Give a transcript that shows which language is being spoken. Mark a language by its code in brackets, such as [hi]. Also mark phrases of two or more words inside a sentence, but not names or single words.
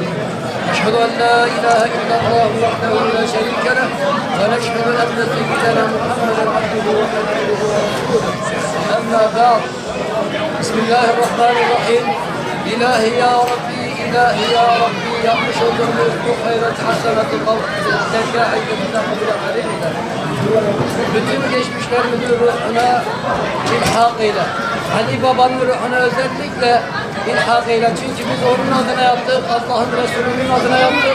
[ar] أشهد أن لا إله إلا الله وحده لا شريك له ونشهد أن سيدنا محمدا عبده ورسوله. أما بعد، بسم الله الرحمن الرحيم. إلهي يا ربي إلهي يا ربي [tr] yapmış olduğumuz bu hayrat hasenatı tekrar aydınlıkla kabul eyle. Bütün geçmişlerimizin ruhuna ilhak eyle. Ali Baba'nın ruhuna özellikle ilhak eyle. Çünkü biz onun adına yaptık, Allah'ın Resulü'nün adına yaptık.